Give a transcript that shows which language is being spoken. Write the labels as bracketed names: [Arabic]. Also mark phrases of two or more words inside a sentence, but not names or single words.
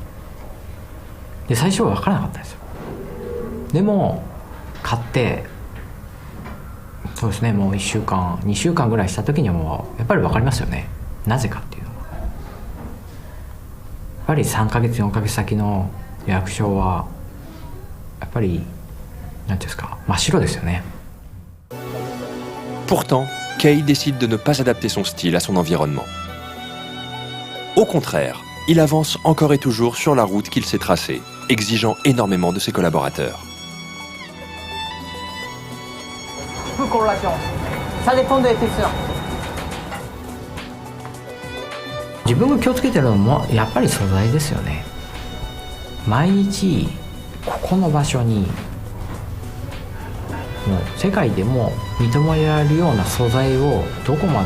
[Japanese] で最初は分からなかったんですよ。でも買ってそうですね、もう1週間2週間ぐらいした時にはもうやっぱり分かりますよね。なぜかっていうのはやっぱり3ヶ月4ヶ月先の予約書はやっぱり何ていうんですか、真っ白ですよね。 [French] Pourtant, Kei décide de ne pas adapter son style à son environnement. Au contraire, il avance encore et toujours sur la route qu'il s'est tracée, exigeant énormément de ses collaborateurs. Ça dépend des épaisseurs. [Japanese] 自分が気をつけてるのもやっぱり素材ですよね。毎日ここの場所にもう世界でも認められるような素材をどこま